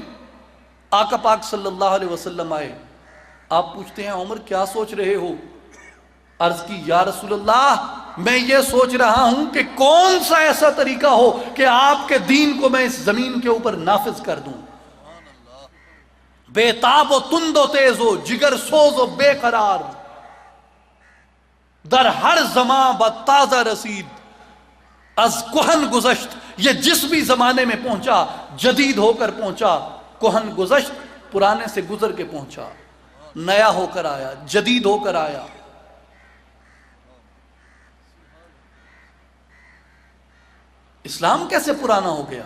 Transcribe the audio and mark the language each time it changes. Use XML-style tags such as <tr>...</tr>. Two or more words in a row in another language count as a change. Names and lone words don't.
<ur>آقا پاک صلی اللہ علیہ وسلم آئے، آپ پوچھتے ہیں عمر کیا سوچ رہے ہو؟ عرض کی یا رسول اللہ، میں یہ سوچ رہا ہوں کہ کون سا ایسا طریقہ ہو کہ آپ کے دین کو میں اس زمین کے اوپر نافذ کر دوں۔</ur> <fa>بے تاب و تند و تیز ہو، جگر سوز و بے قرار، در ہر زمان با تازہ رسید، از کہن گزشت،</fa> <ur>یہ جس بھی زمانے میں پہنچا جدید ہو کر پہنچا،</ur> <fa>کہن گزشت</fa> <ur>پرانے سے گزر کے پہنچا، نیا ہو کر آیا، جدید ہو کر آیا۔ اسلام کیسے پرانا ہو گیا؟</ur>